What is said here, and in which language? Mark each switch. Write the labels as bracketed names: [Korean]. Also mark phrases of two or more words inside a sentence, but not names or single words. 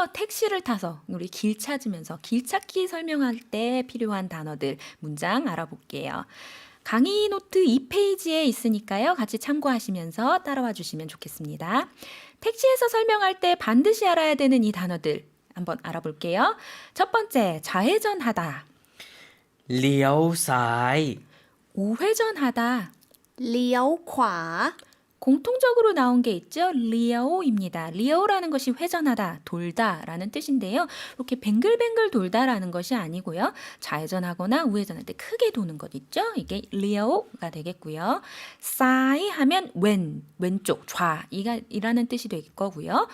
[Korean] 택시를 타서 우리 길 찾으면서 길 찾기 설명할 때 필요한 단어들, 문장 알아볼게요. 강의 노트 2페이지에 있으니까요. 같이 참고하시면서 따라와 주시면 좋겠습니다. 택시에서 설명할 때 반드시 알아야 되는 이 단어들 한번 알아볼게요. 첫 번째, 좌회전하다, [Thai] เลี้ยวซ้าย [Korean] 우회전하다. [Thai] เลี้ยวขวา [Korean] 공통적으로 나온 게 있죠. 리오입니다. 리오라는 것이 회전하다, 돌다라는 뜻인데요. 이렇게 뱅글뱅글 돌다라는 것이 아니고요. 좌회전하거나 우회전할 때 크게 도는 것 있죠. 이게 리오가 되겠고요. 사이 하면 왼쪽, 이라는 뜻이 될 거고요.